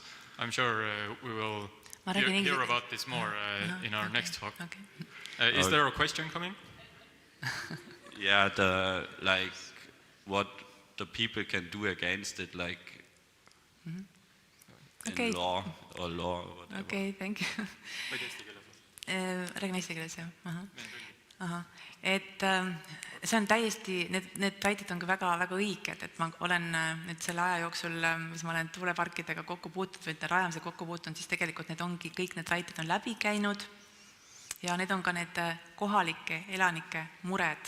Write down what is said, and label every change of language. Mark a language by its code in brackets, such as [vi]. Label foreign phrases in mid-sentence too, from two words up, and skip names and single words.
[en] I'm sure we will hear about this more in our next talk. Okay. Is there a question coming? Yeah, what the people can do against it, in law or whatever. Okay, thank you. [et] Räägin eesti keeles, jah. Et see on täiesti, need väited on ka väga õiged, et ma olen nüüd selle aja jooksul, mis ma olen tuuleparkidega kokku puutunud või nende rajamisega kokku puutunud, siis tegelikult need ongi, kõik need väited on läbi käinud ja need on ka need kohalike elanike mured.